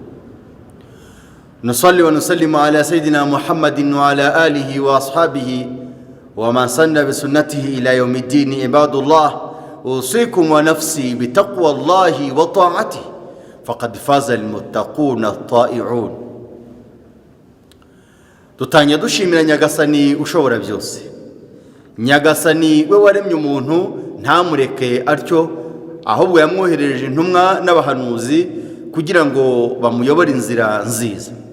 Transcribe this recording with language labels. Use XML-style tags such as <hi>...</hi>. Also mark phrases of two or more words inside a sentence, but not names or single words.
<ar>نصلي ونسلم على سيدنا محمد وعلى آله وأصحابه ومن سن بسنته إلى يوم الدين. عباد الله، أوصيكم ونفسي بتقوى الله وطاعته فقد فاز المتقون الطائعون.</ar> <rw>Tutanya dushimira Nyagasani ushobora byose. Nyagasani we waremye umuntu ntamureke atyo, ahubwo yamwohereje intumwa n'abahanuzi kugira ngo bamuyobore inzira nziza.</rw>